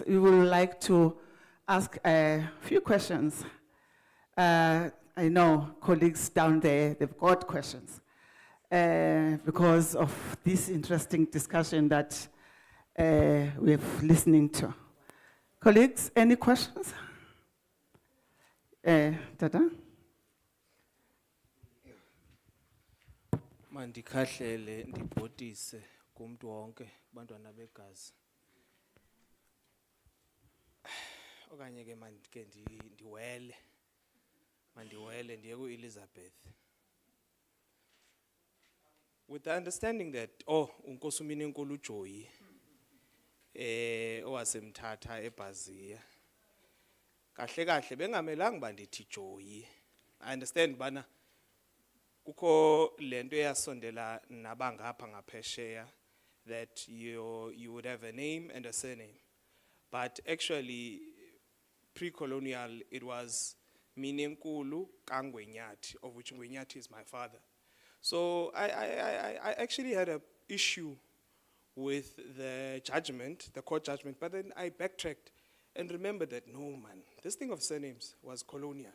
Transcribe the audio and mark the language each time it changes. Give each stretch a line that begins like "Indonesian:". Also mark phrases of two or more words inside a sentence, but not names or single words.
English: We would like to ask a few questions. I know colleagues down there, they've got questions because of this interesting discussion that we're listening to. Colleagues, any questions?
Xhosa: Tata? Mandikhahlele ndibhodise kumntu wonke kubantwana begazi. Okanye ke mandike ndiwele. Mandiwele ndiye ku-Elizabeth.
English: With the understanding that
Xhosa: uNkosi uMininkulu uJoyi owasemthatha eBhazia. Kahle kahle bengamelanga bandithi Joyi.
English: I understand
Xhosa: bana kukho lento eyasondela nabangapha ngaphesheya
English: that you would have a name and a surname. But actually pre-colonial it was Mininkulu Kangwenyati, of which Ngwenyati is my father. So I actually had an issue with the judgment, the court judgment, but then I backtracked and remembered that no man, this thing of surnames was colonial.